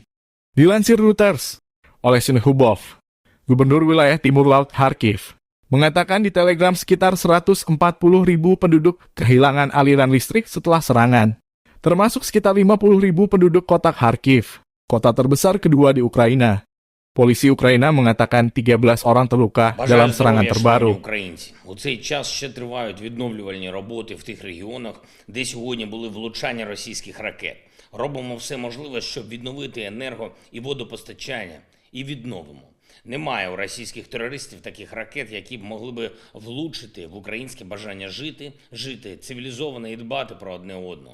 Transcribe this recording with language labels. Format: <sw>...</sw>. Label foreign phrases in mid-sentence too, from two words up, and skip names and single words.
<id>Dilansir Reuters, Oleksandr Hubov, Gubernur Wilayah Timur Laut Kharkiv, mengatakan di Telegram sekitar 140.000 penduduk kehilangan aliran listrik setelah serangan, termasuk sekitar 50.000 penduduk kota Kharkiv, kota terbesar kedua di Ukraina.</id> <uk>Поліція України</uk> <id>mengatakan 13 orang terluka dalam serangan terbaru.</id> <uk>Українці. У цей час ще тривають відновлювальні роботи в тих регіонах, де сьогодні були влучання російських ракет. Робимо все можливе, щоб відновити енерго і водопостачання. І відновимо. Немає у російських терористів таких ракет, які б могли би влучити в українське бажання жити цивілізовано і дбати про одне одного.</uk>